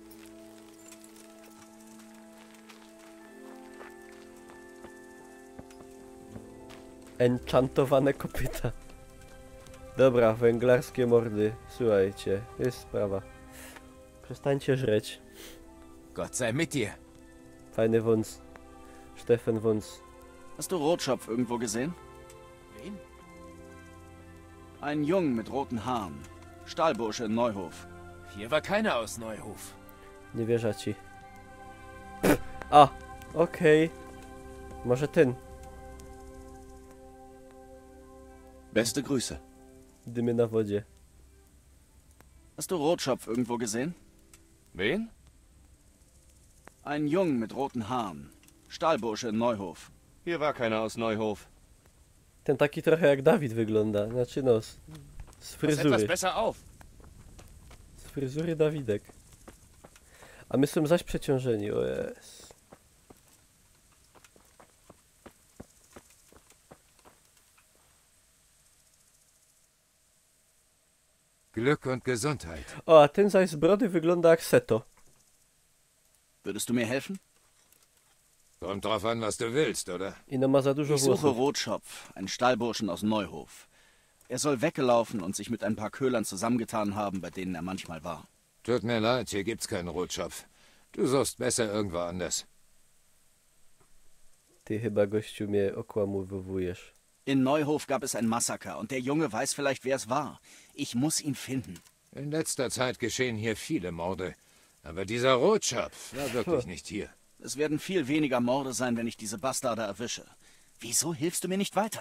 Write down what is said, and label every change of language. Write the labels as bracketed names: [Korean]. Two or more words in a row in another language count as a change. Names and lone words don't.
[Polish] Enchantowane kopyta. Dobra, węglarskie mordy. Słuchajcie, jest sprawa. Przestańcie żreć. [German] Gott sei mit dir. [Polish] Fajny Wąs. Stefan Wąs. [German] Hast du Rotschopf irgendwo gesehen? Wen? Einen Jungen mit roten Haaren. Stahlbursche in Neuhof. Hier war keiner aus Neuhof. [Polish] Nie wierzę ci. A, okej. Może ten. [German] Beste Grüße. [Polish] Dymy na wodzie. [German] Hast du Rotschopf irgendwo gesehen? Wen? Einen Jungen mit roten Haaren. Stahlbursche in Neuhof. Hier war keiner aus Neuhof. [Polish] Ten taki trochę jak Dawid wygląda. Znaczy no, z [German] Pass etwas [Polish] fryzury. [German] besser auf. [Polish] Z fryzury Dawidek. A my są zaś przeciążeni, o jest. [German] Glück und Gesundheit. [Polish] O, a ten zaś z brody wygląda jak Seto. [German] Würdest du mir helfen? Kommt drauf an, was du willst, oder? [Polish] I no ma za dużo [German] Ich suche [Polish] włosów. [German] Rotschopf, einen Stallburschen aus Neuhof. Er soll weggelaufen und sich mit ein paar Köhlern zusammengetan haben, bei denen er manchmal war. Tut mir leid, hier gibt's keinen Rotschopf. Du suchst besser irgendwo anders. [Polish] Ty chyba, gościu, mnie okłamowujesz. [German] In Neuhof gab es ein Massaker und der Junge weiß vielleicht, wer es war. Ich muss ihn finden. In letzter Zeit geschehen hier viele Morde. Aber dieser Rotschopf war wirklich nicht hier. Es werden viel weniger Morde sein, wenn ich diese Bastarde erwische. Wieso hilfst du mir nicht weiter?